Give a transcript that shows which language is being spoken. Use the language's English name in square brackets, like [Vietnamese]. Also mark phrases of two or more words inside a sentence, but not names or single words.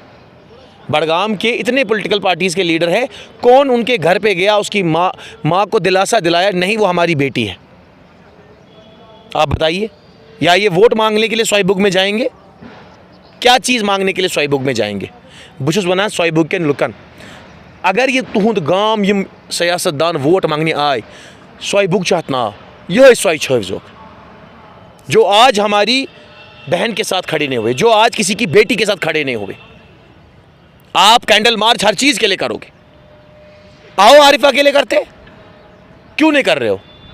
[Hindi] बड़गाम के इतने पॉलिटिकल पार्टीज़ के लीडर हैं, कौन उनके घर पे गया, उसकी माँ को दिलासा दिलाया नहीं वो हमारी बेटी है? आप बताइए। या ये वोट मांगने के लिए स्वाइबुक में जाएंगे? क्या चीज़ मांगने के लिए स्वाइबुक में जाएंगे? [Kashmiri] बुशुस वनान स्वाइबुक के लुकन, [Hindi] अगर ये [Kashmiri] तुहद गाम यम सियासतदान [Hindi] वोट मांगने आए, [Kashmiri] स्वाइबुक चाहत ना यह स्वाई छवजोक, [Hindi] जो आज हमारी बहन के साथ खड़े नहीं हुए, जो आज किसी की बेटी के साथ खड़े नहीं हुए। आप कैंडल मार्च हर चीज़ के लिए करोगे, आओ आरिफा के लिए करते, क्यों नहीं कर रहे हो?